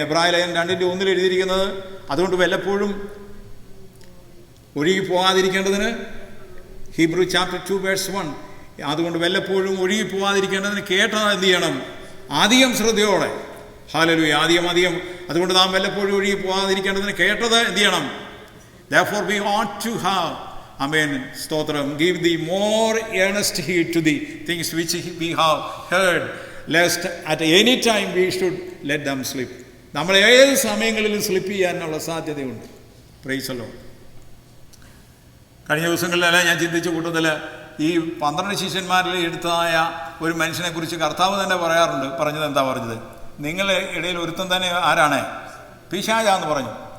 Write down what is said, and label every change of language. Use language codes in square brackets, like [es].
[ml] എബ്രായ ലേഖനം 2:1 എഴുതിയിരിക്കുന്നത്, അതുകൊണ്ട് വല്ലപ്പോഴും ഒഴുകിപ്പോകാതിരിക്കേണ്ടതിന്, ഹീബ്രു ചാപ്റ്റർ 2:1, അതുകൊണ്ട് വല്ലപ്പോഴും ഒഴുകിപ്പോകാതിരിക്കേണ്ടതിന് കേട്ടത് എന്ത് ചെയ്യണം? അധികം ശ്രദ്ധയോടെ. ഹല്ലേലൂയ. അധികം. അതുകൊണ്ട് നാം വല്ലപ്പോഴും ഒഴുകിപ്പോകാതിരിക്കേണ്ടതിന് കേട്ടത് എന്ത് ചെയ്യണം? [en] therefore we ought to have, amen [ml] സ്തോത്രം, [en] give the more earnest heed to the things which we have heard, lest at any time we should let them slip. [ml] നമ്മൾ ഏത് സമയങ്ങളിലും സ്ലിപ്പ് ചെയ്യാനുള്ള സാധ്യതയുണ്ട്. [en] Praise the lord. [ml] കഴിഞ്ഞ ദിവസങ്ങളിലെല്ലാം ഞാൻ ചിന്തിച്ച കൂട്ടത്തിൽ ഈ 12 ശിഷ്യന്മാരിൽ എടുത്തതായ ഒരു മനുഷ്യനെക്കുറിച്ച് കർത്താവ് തന്നെ പറഞ്ഞത് എന്താ പറഞ്ഞത്? നിങ്ങളുടെ ഇടയിൽ ഒരുത്തൻ തന്നെ ആരാണ്? പിശാചാന്ന് പറഞ്ഞു.